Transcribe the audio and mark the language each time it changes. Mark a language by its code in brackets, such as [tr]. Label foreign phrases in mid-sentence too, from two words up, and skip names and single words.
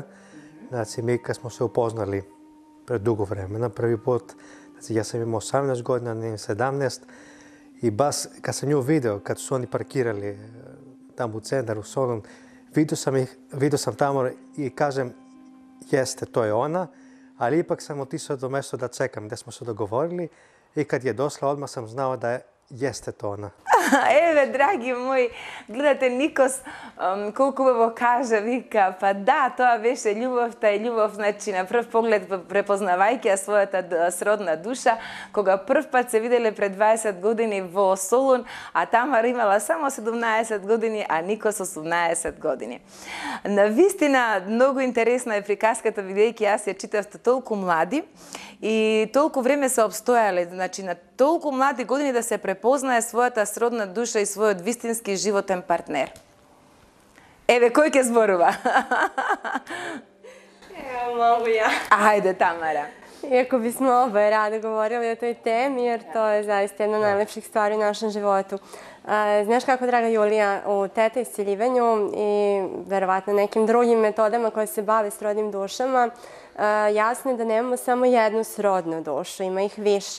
[mk] Значи, ми кога смо се упознали пред дуго време, на први пат, значи, јас сам имал 18 година, не 17, и бас, кога сам ја видео, кога су они паркирали таму у центар, у Солун, видео сам Тамара и кажем, јесте, тоа е она, [sr] ali ipak sam otišao do mesta da čekam, gdje smo se dogovorili i kad je došla, odmah sam znao da jeste to ona. [mk] Еве, драги мои, гледате Никос колку убаво кажа, вика, па да, тоа беше љубовта и љубов, значи на прв поглед препознавајќи својата сродна душа, кога прв пат се виделе пред 20 години во Солун, а Тамара имала само 17 години, а Никос 18 години. Навистина, многу интересна е приказката, бидејќи јас ја читав толку млади и толку време се обстојале, значи на толку млади години да се препознае својата сродна душа и својот вистински животен партнер. Еве, кој ќе зборува? [sr] Evo, mogu ja. [mk] Ајде, Тамара. [sr] Iako bismo oboje rado govorili o toj temi, jer to je zaista jedna od najlepših stvari u našem životu. Znaš kako, draga Julija, u teta isceljivanju i verovatno nekim drugim metodama koje se bave srodnim dušama, jasno je da nemamo samo jednu srodnu dušu, ima ih više.